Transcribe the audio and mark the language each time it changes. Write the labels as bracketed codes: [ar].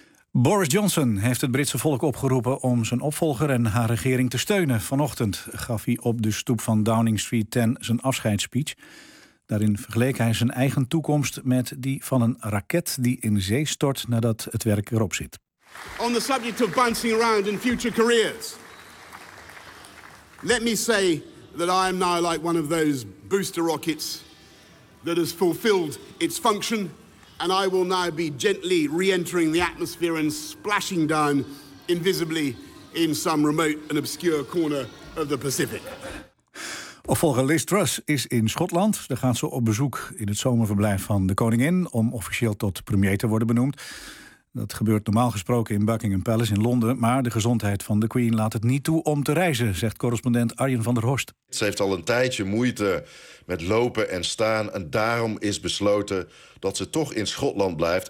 [nl] Boris Johnson heeft het Britse volk opgeroepen om zijn opvolger en haar regering te steunen. Vanochtend gaf hij op de stoep van Downing Street 10 zijn afscheidsspeech. Daarin vergeleek hij zijn eigen toekomst met die van een raket die in zee stort nadat het werk erop zit. [en] On the subject of bouncing around in future careers, let me say that I am now like one of those booster rockets that has fulfilled its function, and I will now be gently re-entering the atmosphere and splashing down invisibly in some remote and obscure corner of the Pacific. [nl] Opvolger Liz Truss is in Schotland. Daar gaat ze op bezoek in het zomerverblijf van de koningin om officieel tot premier te worden benoemd. Dat gebeurt normaal gesproken in Buckingham Palace in Londen, maar de gezondheid van de Queen laat het niet toe om te reizen, zegt correspondent Arjen van der Horst. Ze heeft al een tijdje moeite met lopen en staan, en daarom is besloten dat ze toch in Schotland blijft.